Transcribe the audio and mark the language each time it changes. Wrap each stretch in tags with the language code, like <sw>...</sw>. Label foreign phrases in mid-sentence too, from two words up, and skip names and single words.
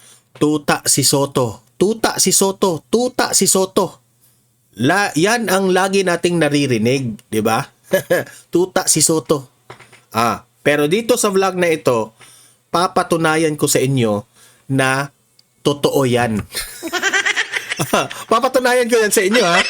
<tl>Tuta si Sotto. Tuta si Sotto. Tuta si Sotto. Yan ang lagi nating naririnig, di ba? Tuta si Sotto. Pero dito sa vlog na ito, papatunayan ko sa inyo na totoo yan. Papatunayan ko yan sa inyo, ha?</tl>